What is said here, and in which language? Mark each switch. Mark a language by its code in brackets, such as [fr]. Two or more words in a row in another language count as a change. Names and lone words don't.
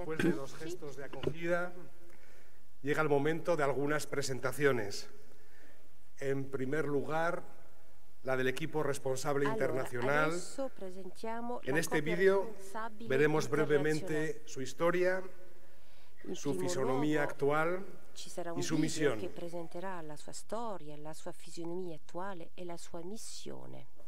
[es] Llega el momento de algunas presentaciones. En primer lugar, la del equipo responsable internacional. En este vídeo veremos brevemente su historia, su fisonomía actual y su misión. [it] Che presenterà la sua storia, la sua fisionomia attuale e la sua missione.